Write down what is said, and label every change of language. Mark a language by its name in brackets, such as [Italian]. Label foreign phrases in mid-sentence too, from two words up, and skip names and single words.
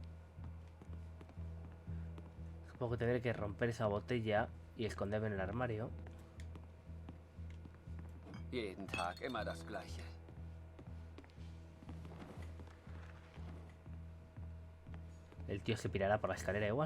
[Spanish] Supongo que tendré que romper esa botella y esconderme en el armario. [German] Jeden Tag immer das Gleiche. [Spanish] El tío se pirará por la escalera igual.